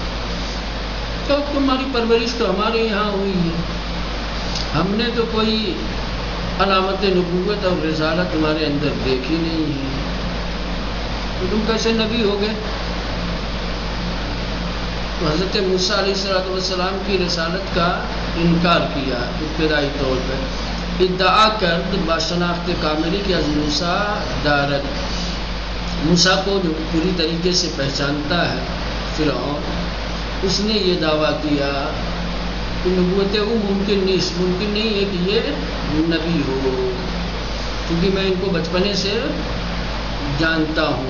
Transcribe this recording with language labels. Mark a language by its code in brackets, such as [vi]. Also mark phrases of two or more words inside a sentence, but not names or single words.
[ur] تو تمہاری پرورش تو ہمارے یہاں ہوئی ہے، ہم نے تو کوئی علامت نبوت اور رسالت تمہارے اندر دیکھی نہیں ہے، تو تم کیسے نبی ہو گئے؟ تو حضرت موسیٰ علیہ السلام کی رسالت کا انکار کیا ابتدائی طور پر، [fa] ادعا کرد باشناخت کاملی کہ از موسیٰ دارت، [ur] موسیٰ کو جو پوری طریقے سے پہچانتا ہے فرعون، اس نے یہ دعویٰ کیا کہ نبوت وہ ممکن نہیں ہے کہ یہ نبی ہو، کیونکہ میں ان کو بچپنے سے جانتا ہوں.